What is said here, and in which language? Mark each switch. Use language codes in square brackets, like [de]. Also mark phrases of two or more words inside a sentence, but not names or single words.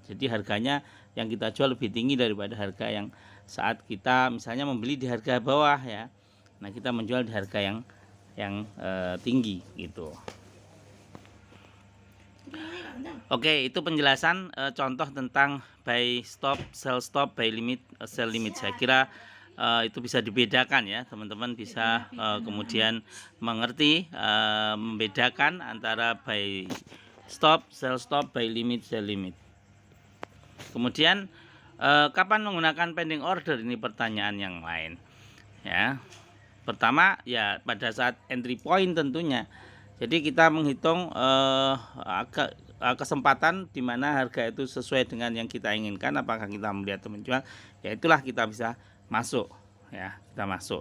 [id] Jadi harganya yang kita jual lebih tinggi daripada harga yang saat kita misalnya membeli di harga bawah ya. Nah, kita menjual di harga yang tinggi gitu. Oke, itu penjelasan contoh tentang [en] buy stop, sell stop, buy limit, sell limit. [id] Saya kira itu bisa dibedakan ya, teman-teman bisa kemudian mengerti membedakan antara [en] buy stop, sell stop, buy limit, sell limit. [id] Kemudian kapan menggunakan [en] pending order, [id] ini pertanyaan yang lain ya. Pertama ya pada saat [en] entry point [id] tentunya. Jadi kita menghitung kesempatan di mana harga itu sesuai dengan yang kita inginkan, apakah kita membeli atau menjual, ya itulah kita bisa masuk ya, kita masuk.